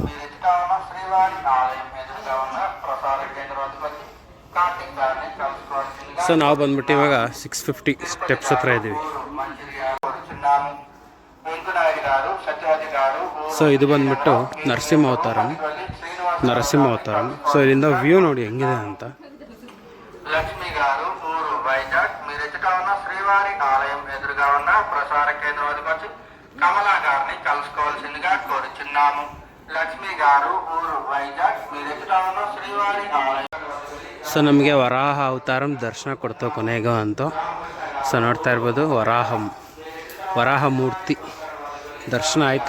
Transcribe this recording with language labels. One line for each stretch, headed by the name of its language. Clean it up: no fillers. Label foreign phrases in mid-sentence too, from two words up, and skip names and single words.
Kannada: ಸೊ ನಾವು ಬಂದ್ಬಿಟ್ಟು ಇವಾಗ 650 ಸ್ಟೆಪ್ಸ್ ಹತ್ರ ಇದ್ದೀವಿ. ಸೊ ಇದು ಬಂದ್ಬಿಟ್ಟು ನರಸಿಂಹ ಅವತಾರಂ. ಸೊ ಇಲ್ಲಿಂದ ವ್ಯೂ ನೋಡಿ ಹೆಂಗಿದೆ ಅಂತ.
Telugu: లక్ష్మి గారు ఊరు వైజాగ్. మీరు ఎదుట ఉన్న శ్రీవారి ఆలయం ఎదురుగా ఉన్న ప్రసార కేంద్రం వద్దకు వచ్చి కమలా గారిని కలుసుకోవాల్సిందిగా కోరుచున్నాము. లక్ష్మి గారు ఊరు వైజాగ్. మీరు ఎదుట ఉన్న శ్రీవారి ఆలయం.
Kannada: ಸೊ ನಮಗೆ ವರಾಹ ಅವತಾರಂ ದರ್ಶನ ಕೊಡ್ತೋ ಕೊನೆಗೋ ಅಂತೂ. ಸೊ ನೋಡ್ತಾ ಇರ್ಬೋದು ವರಾಹ ಮೂರ್ತಿ ದರ್ಶನ ಆಯಿತು.